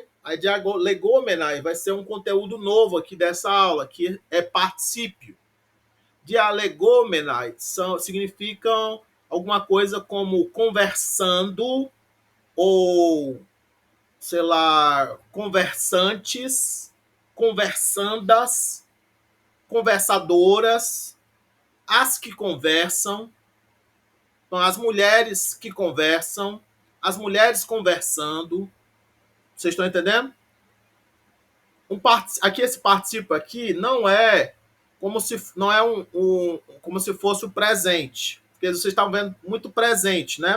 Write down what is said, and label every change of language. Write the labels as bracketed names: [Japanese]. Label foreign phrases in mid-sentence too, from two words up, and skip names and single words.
[Portuguese] Aí dialegomenai vai ser um conteúdo novo aqui dessa aula, que é particípio. Dialegomenai significam alguma coisa como conversando ou, sei lá, conversantes, conversandas, conversadoras, as que conversam. Então, as mulheres que conversam, as mulheres conversando. Vocês estão entendendo? Aqui esse participo aqui não é como se fosse o presente, porque vocês estão vendo muito presente, né?